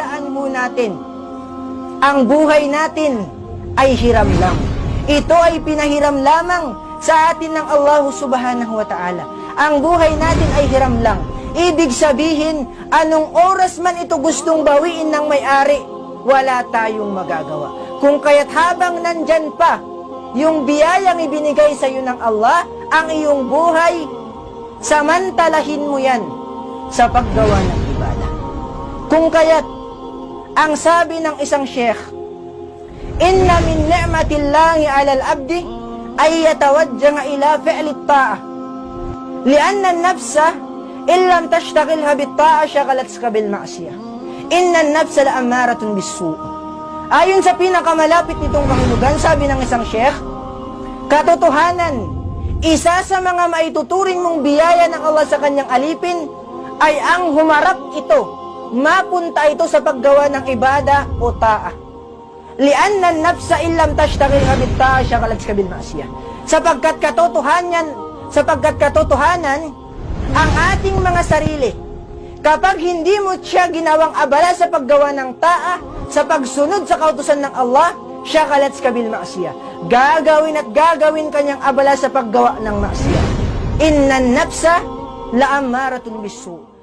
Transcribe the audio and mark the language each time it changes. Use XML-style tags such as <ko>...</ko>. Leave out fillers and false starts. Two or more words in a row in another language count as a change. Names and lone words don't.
<tl>po natin, ang buhay natin ay hiram lang. Ito ay pinahiram lamang sa atin ng Allah</tl> <ar>سبحانه وتعالى.</ar> <tl>Ang buhay natin ay hiram lang. Ibig sabihin, anong oras man ito gustong bawiin ng may-ari, wala tayong magagawa. Kung kaya't habang nandyan pa yung biyayang ibinigay sa iyo ng Allah, ang iyong buhay, samantalahin mo yan sa paggawa ng ibadah. Kung kaya't, ang sabi ng isang sheikh,</tl> <ar>إن من نعمة الله على العبد أن يتوجه إلى فعل الطاعة. لأن النفس إن لم تشغلها بالطاعة شغلتك بالمعصية. إن النفس لأمارة بالسوء'.</ar> <tl>Ayon sa pinakamalapit nitong kahulugan, sabi ng isang sheikh, katotohanan, isa sa mga maituturing mong biyaya ng Allah sa kanyang alipin ay ang humarap ito, mapunta ito sa paggawa ng ibada o ta'ah.</tl> <ar>لأن النفس إن لم تشغلها بالطاعة شغلتك بالمعصية.</ar> <tl>Sapagkat katotohanan, ang ating mga sarili, kapag hindi mo siya ginawang abala sa paggawa ng ta'ah, sa pagsunod sa kautusan ng Allah,</tl> <ar>شغلتك بالمعصية.</ar> <tl>Gagawin at gagawin kanyang abala sa paggawa ng ma'siyah.</tl> <ar>إن النفس لأمارة بالسوء'.</ar>